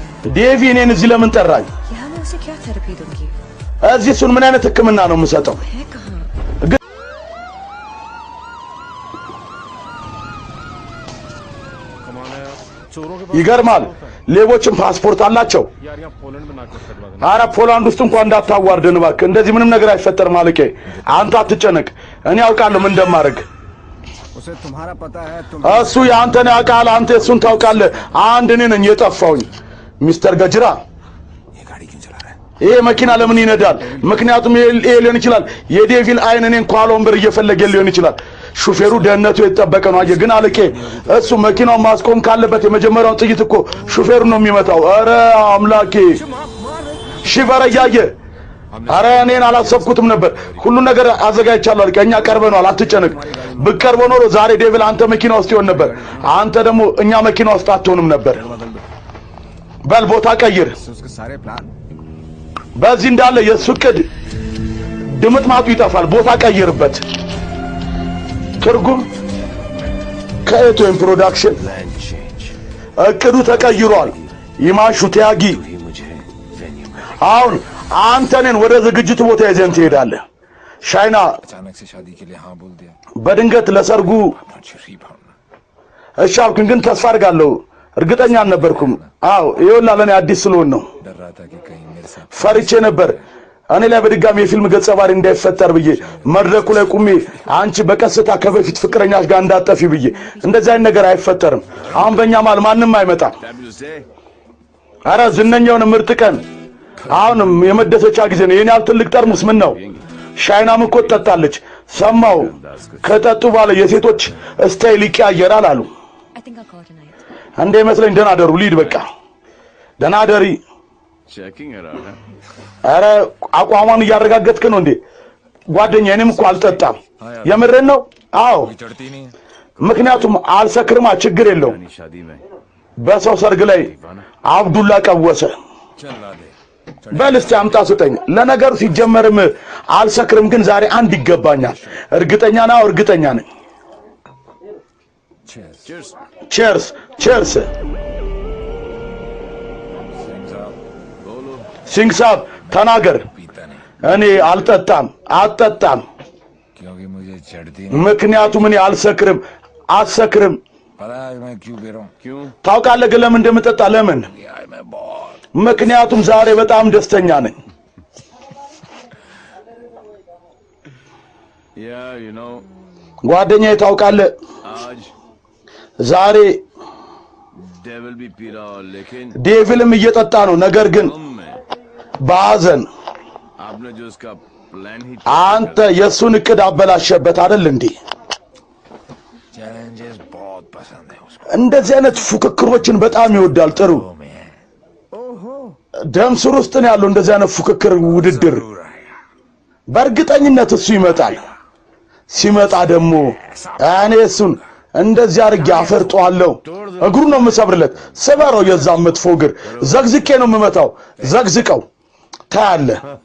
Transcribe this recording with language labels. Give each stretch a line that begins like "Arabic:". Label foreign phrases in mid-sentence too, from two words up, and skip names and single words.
Amharic: ዴቪ እኔን እዚህ ለምን ጠራኝ
Hindi: यहाँ मैं उसे क्या थेरेपी दूंगी
Amharic: እዚህ እሱን ምን አይነት ህክምና ነው የምሰጠው
Hindi: है कहाँ
Amharic: ይገርማል ሌቦችም ፓስፖርት አላቸው
Hindi: यार यहाँ पोलैंड में नाक कटवा देना
Amharic: አረ ፖላንድ ውስጥ እንኳን እንዳታዋርደን እባክህ እንደዚህ ምንም ነገር አይፈጠር ማለቄ አንተ አትጨነቅ እኔ አውቃለሁ ምን እንደማደርግ
Hindi: उसे तुम्हारा पता है तुम
Amharic: እሱ ያንተን ያውቃል አንተ እሱን ታውቃለህ አንድ እኔ ነኝ የጠፋውኝ ሚስተር ገጅራ
Hindi: ये गाड़ी क्यों चला रहा है
Amharic: ይሄ መኪና ለምን ይነዳል ምክንያቱም ይሄ ሊሆን ይችላል የዴቪል አይን እኔን ኳሎምበር እየፈለገ ሊሆን ይችላል ሹፌሩ ደህንነቱ የተጠበቀ ነው አየ ግን አለቄ እሱ መኪናውን ማስቆም ካለበት የመጀመሪያውን ጥይት እኮ ሹፌሩ ነው የሚመታው አረ አምላኬ ሽበረያየ አረ እኔን አላሰብኩትም ነበር ሁሉ ነገር አዘጋጅቻለሁ አለቄ እኛ ቀርበናል አትጨነቅ ብቀርበ ኖሮ ዛሬ ዴቪል አንተ መኪና ውስጥ ይሆን ነበር አንተ ደግሞ እኛ መኪና ውስጥ አትሆንም ነበር በል ቦታ ቀይር
Hindi: उसके सारे प्लान
Amharic: በዚህ እንዳለ የሱ ቅድ ድምጥማጡ ይጠፋል ቦታ ቀይርበት ትርጉም ከኤቶን ፕሮዳክሽን
English: plan change
Amharic: እቅዱ ተቀይሯል ይማሹ ተያጊ
Hindi: ही मुझे वेन्यू में
Amharic: አሁን አንተን ወደ ዝግጅቱ ቦታ ይዘን ትሄዳለህ ሻይና
Hindi: अचानक से शादी के लिए हाँ बोल दिया
Amharic: በድንገት ለሰርጉ
English: not sure rebound
Amharic: እሺ አልኩኝ ግን ተስፋ አድርጋለሁ እርግጠኛ አልነበርኩም አዎ ይኸውልህ ለኔ አዲስ ስለሆነ ነው
Hindi: डर रहा था कि कहीं मेरे साथ
Amharic: ፈርቼ ነበር እኔ ላይ በድጋሚ የፊልም ገጸ ባህሪ እንዳይፈጠር ብዬ መድረኩ ላይ ቁሜ አንቺ በቀስታ ከበፊት ፍቅረኛሽ ጋር እንዳጠፊ ብዬ እንደዚህ አይነት ነገር አይፈጠርም አሁን በእኛ ማል ማንም አይመጣም አረ ዝነኛውን ምርጥ ቀን አሁንም የመደሰቻ ጊዜ ነው የኔ ትልቅ ጠርሙስ ምን ነው ሻይናም እኮ ትጠጣለች ሰማው ከጠጡ በኋላ የሴቶች ስታይል ይቀያየራል አሉ
English: I think I'll call tonight.
Amharic: እንደ መስለኝ ደህና ደሩ ሊድ በቃ ደህና ደሪ
English: checking around
Amharic: አረ አቋሟን እያረጋገጥክ ነው እንዴ ጓደኛ እኔም እኮ አልጠጣም የምረን ነው አዎ
Hindi: चढ़ती नहीं है
Amharic: ምክንያቱም አልሰክርማ ችግር የለው
Hindi: शादी में
Amharic: በሰው ሰርግ ላይ አብዱላ ቀወሰ
Hindi: चला दे
Amharic: በልስቲ አምጣ ስጠኝ ለነገሩ ሲጀመርም አልሰክርም ግን ዛሬ አንድ ይገባኛል እርግጠኛ ነኝ
Hindi: चीयर्स
Amharic: ቺርስ ቺርስ ሲንግ ሳብ ተናገር
Hindi: पीता नहीं
Amharic: እኔ አልጠጣም
Hindi: क्योंकि मुझे चढ़ती
Amharic: ምክንያቱም እኔ አልሰክርም
Hindi: पता है मैं क्यों पी रहा हूँ क्यों
Amharic: ታውቃለህ ግን ለምን እንደምጠጣ ለምን
Hindi: यार मैं बहुत
Amharic: ምክንያቱም ዛሬ በጣም ደስተኛ ነኝ
English: Yeah, you know,
Amharic: ጓደኛዬ ታውቃለህ
Hindi: आज
Amharic: ዛሬ
Hindi: devil भी पी रहा हो लेकिन
Amharic: ዴቪልም እየጠጣ ነው ነገር ግን
Hindi: गम में
Amharic: ባዘን
Hindi: आपने जो उसका प्लान ही
Amharic: አንተ የሱን እቅድ አበላሸበት አይደል እንዴ
Hindi: चैलेंजेस बहुत पसंद है उसको
Amharic: እንደዚህ አይነት ፉክክሮችን በጣም ይወዳል ጥሩ
Hindi: में
Amharic: ደም ስር ውስጥ ነው ያለው እንደዚህ አይነት ፉክክር ውድድር
Hindi: जरूर आएगा
Amharic: በእርግጠኝነት እሱ ይመጣል ሲመጣ ደግሞ እኔ እሱን እንደዚህ አድርጌ አፈርጠዋለሁ እግሩን ነው የምሰብርለት ስበረው የዛም መጥፎ እግር ዘግዝቄ ነው የምመታው ዘግዝቀው ታያለህ